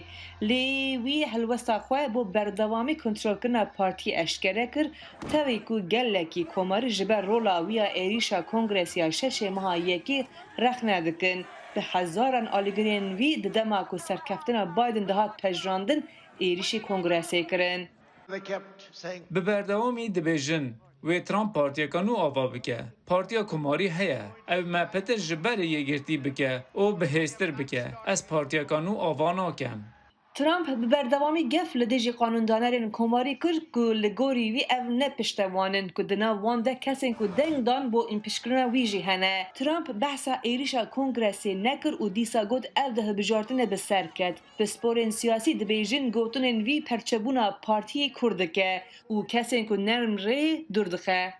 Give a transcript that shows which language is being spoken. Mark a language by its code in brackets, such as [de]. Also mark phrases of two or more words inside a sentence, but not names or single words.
[ku] Lê wî helwesta xwe bo berdewamî kontrolkirina partiyê eşkere kir, tevê ku gelekî komarî ji ber rola wî ya êrişa kongresiya şeşê meha yekê rexne dikin. Bi hezaran alîgirên wî di dema ku serkeftina Biden dihat pejrandin, êrişî kongresê kirin. به بردوامی دبیجن و ترامپ پارتیا کنو آوا بکه. پارتیا کماری هیا. او ما پتر جبر یه گرتی بکه او بهستر بکه. از پارتیا کنو آوا ناکم. Trump bi berdewamî gef li dijî qanûndanerên komarî kir ku li gorî wî ev ne piştewanin ku di nav wan de kesên ku deng dan bo împişkirina wî jî hene. Trump behsa êrişa kongresê nekir û dîsa got ev di hilbijartinê bi ser ket. Bi sporên siyasî dibêjin gotinên wî perçebûna partiyê Kurd dike û kesên ku nerm rê dur dixe.